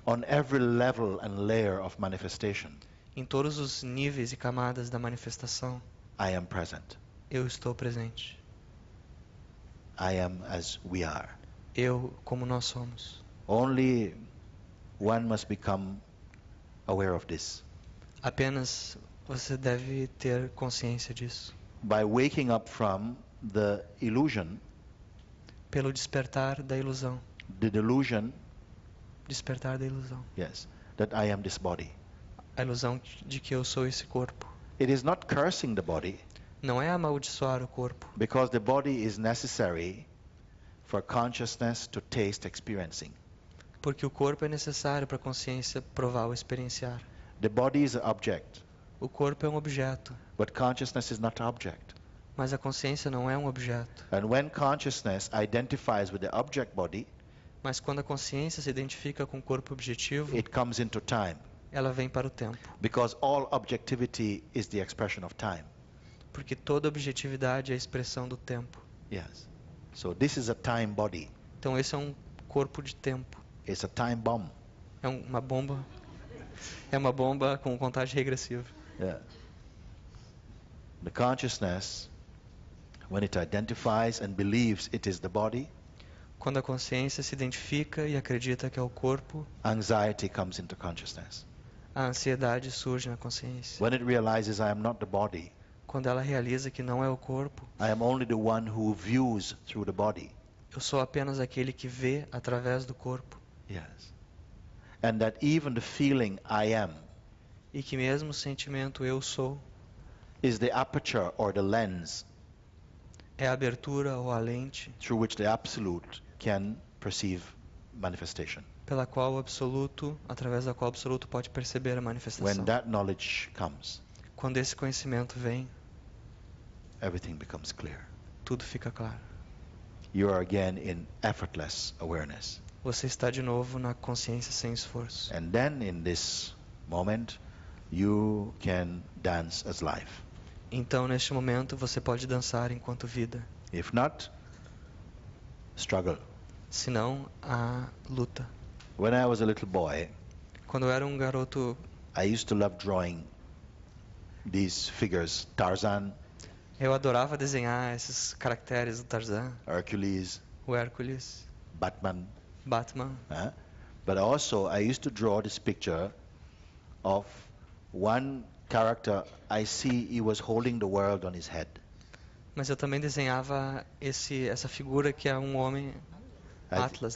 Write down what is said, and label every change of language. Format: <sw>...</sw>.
<en>On every level and layer of manifestation,</en> <pt>Em todos os níveis e camadas da manifestação,</pt> <en>I am present.</en> <pt>eu estou presente.</pt> <en>I am as we are.</en> <pt>Eu, como nós somos.</pt> <en>Only one must become aware of this.</en> <pt>Apenas você deve ter consciência disso.</pt> <en>By waking up from the illusion,</en> <pt>Pelo despertar da ilusão.</pt> <en>the delusion,</en> <pt>Despertar da ilusão.</pt> <en>yes, that I am this body.</en> <pt>A ilusão de que eu sou esse corpo.</pt> <en>It is not cursing the body,</en> <pt>Não é amaldiçoar o corpo,</pt> <en>because the body is necessary for consciousness to taste experiencing.</en> <pt>porque o corpo é necessário para a consciência provar ou experienciar.</pt> <en>The body is an object,</en> <pt>O corpo é um objeto,</pt> <en>but consciousness is not an object.</en> <pt>mas a consciência não é um objeto.</pt> <en>And when consciousness identifies with the object body,</en> <pt>Mas quando a consciência se identifica com o corpo objetivo,</pt> <en>it comes into time,</en> <pt>ela vem para o tempo.</pt> <en>because all objectivity is the expression of time.</en> <pt>Porque toda objetividade é a expressão do tempo.</pt> <en>Yes. So this is a time body.</en> <pt>Então esse é um corpo de tempo.</pt> <en>It's a time bomb.</en> <pt>É uma bomba. É uma bomba com contagem regressiva.</pt> <en>Yeah. The consciousness, when it identifies and believes it is the body,</en> <pt>Quando a consciência se identifica e acredita que é o corpo,</pt> <en>anxiety comes into consciousness.</en> <pt>a ansiedade surge na consciência.</pt> <en>When it realizes I am not the body,</en> <pt>Quando ela realiza que não é o corpo,</pt> <en>I am only the one who views through the body.</en> <pt>eu sou apenas aquele que vê através do corpo.</pt> <en>Yes. And that even the feeling I am</en> <pt>E que mesmo o sentimento eu sou</pt> <en>is the aperture or the lens</en> <pt>é a abertura ou a lente</pt> <en>through which the absolute can perceive manifestation.</en> <pt>pela qual o absoluto, através da qual o absoluto pode perceber a manifestação.</pt> <en>When that knowledge comes,</en> <pt>Quando esse conhecimento vem,</pt> <en>everything becomes clear.</en> <pt>tudo fica claro.</pt> <en>You are again in effortless awareness.</en> <pt>Você está de novo na consciência sem esforço.</pt> <en>And then in this moment, you can dance as life.</en> <pt>Então, neste momento, você pode dançar enquanto vida.</pt> <en>If not, struggle.</en> <pt>Se não, há luta.</pt> <en>When I was a little boy,</en> <pt>Quando eu era um garoto,</pt> <en>I used to love drawing these figures, Tarzan,</en> <pt>eu adorava desenhar esses caracteres do Tarzan,</pt> <en>Hercules,</en> <pt>o Hércules,</pt> <en>Batman.</en> <pt>Batman.</pt> <en>But also I used to draw this picture of one character. I see he was holding the world on his head.</en> <pt>Mas eu também desenhava essa figura que é um homem, Atlas,</pt>